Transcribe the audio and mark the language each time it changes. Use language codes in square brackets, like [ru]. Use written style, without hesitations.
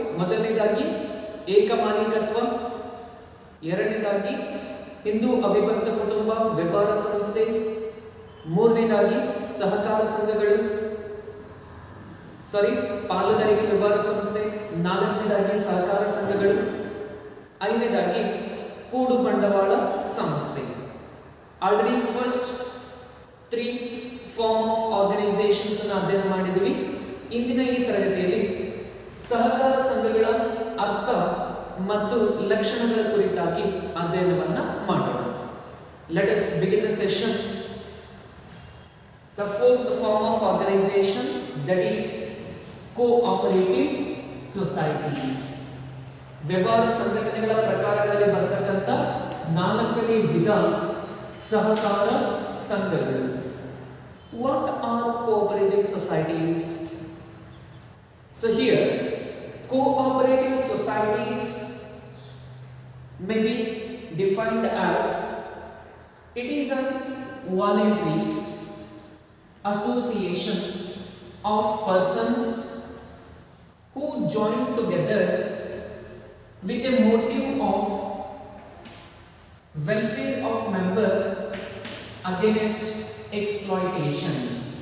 [kn] ಮೊದಲನೇದಾಗಿ ಏಕಮಾಲೀಕತ್ವ, ಎರಡನೇದಾಗಿ ಹಿಂದೂ ಅವಿಭಕ್ತ ಕುಟುಂಬ ವ್ಯವಹಾರ ಸಂಸ್ಥೆ, ಮೂರನೇದಾಗಿ ಸಹಕಾರ ಸಂಘಗಳು, ಪಾಲುದಾರಿಕೆ ವ್ಯವಹಾರ ಸಂಸ್ಥೆ, ನಾಲ್ಕನೇದಾಗಿ ಸಹಕಾರ ಸಂಘಗಳು, ಐದನೇದಾಗಿ ಕೂಡು ಬಂಡವಾಳ ಸಂಸ್ಥೆ. [en] already first 3 form of organizations [kn] ಅನ್ನು ಅಧ್ಯಯನ ಮಾಡಿದ್ವಿ. ಇಂದಿನ ಈ ತರಗತಿಯಲ್ಲಿ ಸಹಕಾರ ಸಂಘಗಳ ಅರ್ಥ ಮತ್ತು ಲಕ್ಷಣಗಳ ಕುರಿತಾಗಿ ಅಧ್ಯಯನವನ್ನ ಮಾಡೋಣ. [en] Let us begin the session. The fourth form of organization, that is cooperative societies. [kn] ವ್ಯವಹಾರ ಸಂಘಟನೆಗಳ ಪ್ರಕಾರಗಳಲ್ಲಿ ಬರತಕ್ಕಂಥ 4ನೇ ವಿಧ ಸಹಕಾರ ಸಂಘಗಳು. [en] What are cooperative societies? So here, cooperative societies may be defined as it is a voluntary association of persons who join together with a motive of welfare of members against exploitation.